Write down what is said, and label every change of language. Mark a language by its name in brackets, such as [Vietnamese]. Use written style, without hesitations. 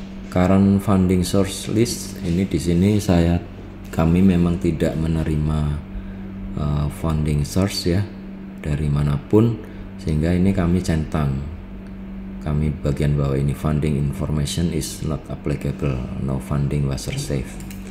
[English] Current funding source list. [Indonesian] Ini di sini kami memang tidak menerima funding source ya dari manapun, sehingga ini kami centang. Kami bagian bawah ini, [English] funding information is not applicable, no funding was received.